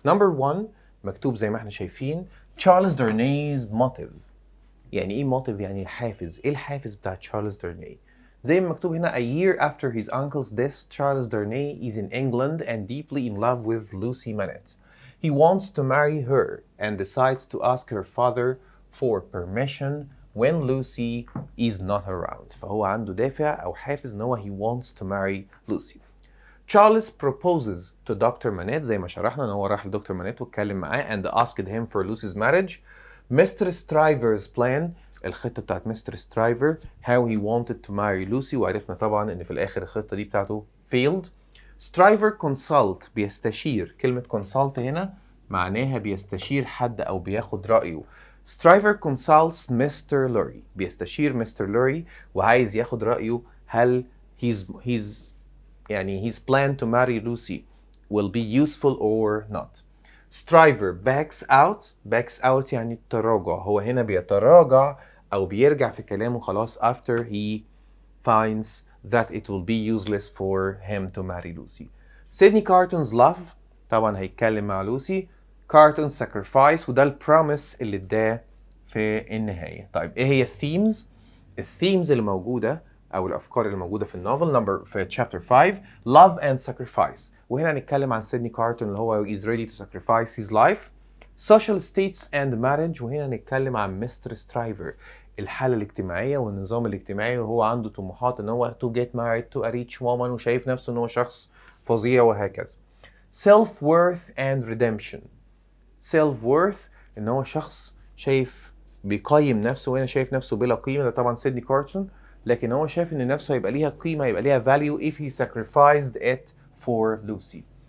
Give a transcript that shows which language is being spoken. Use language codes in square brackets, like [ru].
[ar] Number 1 مكتوب زي ما احنا شايفين Charles Darnay's motive. يعني إيه motive؟ يعني الحافز. إيه الحافز بتاع تشارلز دارناي؟ زي ما مكتوب هنا [en] A year after his uncle's death, Charles Darnay is in England and deeply in love with Lucy Manette. He wants to marry her and decides to ask her father for permission when Lucy is not around. [ar] فهو عنده دافع أو حافز إن هو [en] he wants to marry Lucy. Charles proposes to Dr. [ar] Manette زي ما شرحنا إن هو راح لدكتور مانيت واتكلم معاه [en] and asked him for Lucy's marriage. Mr. Stryver's plan [ar] الخطة بتاعت [en] Mr. Stryver how he wanted to marry Lucy، [ar] وعرفنا طبعا إن في الآخر الخطة دي بتاعته [en] failed. Stryver consult بيستشير. [ar] كلمة consult هنا معناها بيستشير حد أو بياخد رأيه. [en] Stryver consults Mr. Lorry [ar] بيستشير [en] Mr. Lorry [ar] وعايز ياخد رأيه هل [en] his plan to marry Lucy will be useful or not. Stryver backs out [ar] يعني التراجع. هو هنا بيتراجع أو بيرجع في كلامه خلاص [en] after he finds that it will be useless for him to marry Lucy. [ar] Sydney Carton's love طبعا هيتكلم مع لوسي. Carton's sacrifice وده البروميس اللي اداه في النهاية. طيب ايه هي الثيمز؟ الثيمز اللي موجودة أو الأفكار اللي موجودة في النوفل في chapter 5 [en] love and sacrifice. [ar] وهنا هنتكلم عن سيدني كارتون اللي هو [en] is ready to sacrifice his life. social states and marriage [ar] وهنا هنتكلم عن مستر سترايفر الحالة الاجتماعية والنظام الاجتماعي وهو عنده طموحات ان هو [en] to get married to a rich woman [ar] وشايف نفسه ان هو شخص فظيع وهكذا. [en] self worth and redemption. [ar] self worth ان هو شخص شايف بيقيم نفسه وهنا شايف نفسه بلا قيمة. ده طبعا سيدني كارتون لكن هو شايف ان نفسه هيبقى ليها قيمة هيبقى ليها value [en] if he sacrificed it for Lucy.